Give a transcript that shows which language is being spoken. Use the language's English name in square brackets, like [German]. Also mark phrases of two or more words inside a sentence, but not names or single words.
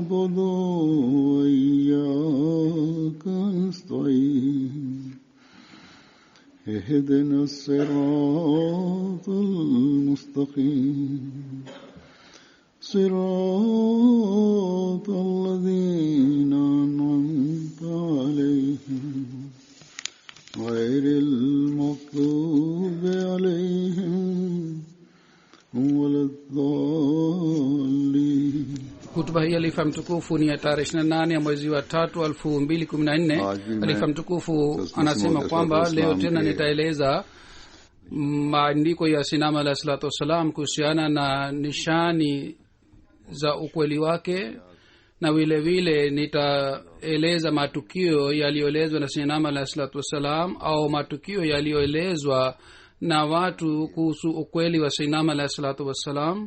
[Arabic] وإياك نستعين اهدنا الصراط المستقيم صراط الذين أنعمت عليهم غير المغضوب عليهم ولا الضالين. [Swahili] Hutuba hii alifa mtukufu ni ya tarehe 28 ya mwezi wa 3 2014. Alifa mtukufu anasema kwamba leo tena nitaeleza maandiko ya Sinama [Arabic] عليه الصلاة والسلام [Swahili] kuhusiana na nishani za ukweli wake, na vile vile nitaeleza matukio yaliyoelezwa na Sinama [Arabic] عليه الصلاة والسلام [Swahili] au matukio yaliyoelezwa na watu kuhusu ukweli wa Sinama [Arabic] عليه الصلاة والسلام.